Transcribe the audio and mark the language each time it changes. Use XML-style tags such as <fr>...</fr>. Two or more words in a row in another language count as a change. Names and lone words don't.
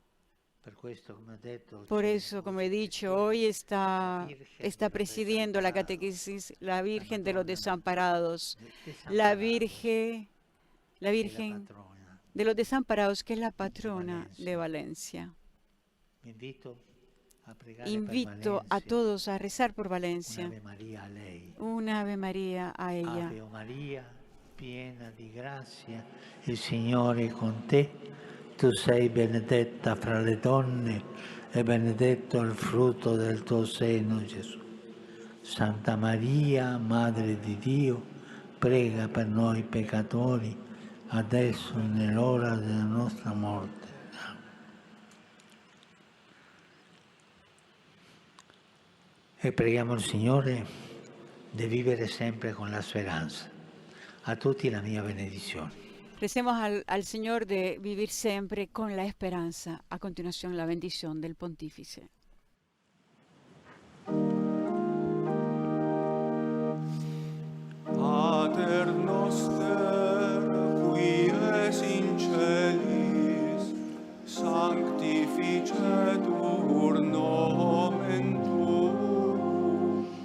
<es>Por eso, como he dicho, hoy está presidiendo la catequesis la Virgen de los Desamparados, la Virgen de los Desamparados, que es la patrona de Valencia. Invito a todos a rezar por Valencia. Una Ave María a ella.</es> <it>Ave María, piena di grazia, il Signore è con te. Tu sei benedetta fra le donne e benedetto il frutto del tuo seno, Gesù. Santa Maria, Madre di Dio, prega per noi peccatori, adesso e nell'ora della nostra morte. E preghiamo il Signore di vivere sempre con la speranza. A tutti la mia benedizione.</it> <es>Recemos al Señor de vivir siempre con la esperanza. A continuación, la bendición del Pontífice.</es> <la>Pater noster, qui es in celis, sanctificetur nomen tuum,</la>